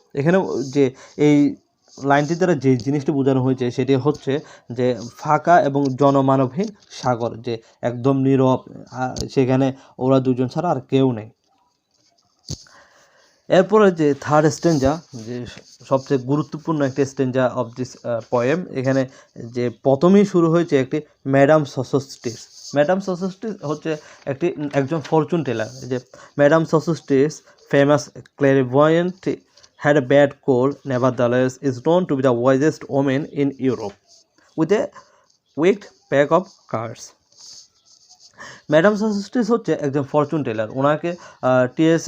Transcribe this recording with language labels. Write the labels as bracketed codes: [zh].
[bn] এখানে যে এই লাইনটি দ্বারা যে জিনিসটি বোঝানো হয়েছে সেটি হচ্ছে যে ফাঁকা এবং জনমানবহীন সাগর, যে একদম নীরব, সেখানে ওরা দুজন ছাড়া আর কেউ নেই। এরপরে যে থার্ড স্ট্যাঞ্জা, যে সবচেয়ে গুরুত্বপূর্ণ একটি স্ট্যাঞ্জা অফ দিস পোয়েম, এখানে যে প্রথমেই শুরু হয়েছে একটি ম্যাডাম সসোস্টিস। ম্যাডাম সসোস্টিস হচ্ছে একজন ফরচুন টেলার। [en] যে madam Sosostris, famous clairvoyant, had a bad cold, nevertheless is known to be the wisest woman in Europe, with a wicked pack of cards. [bn] Madam সসোস্টিস হচ্ছে একজন ফরচুন টেলার। ওনাকে টি.এস.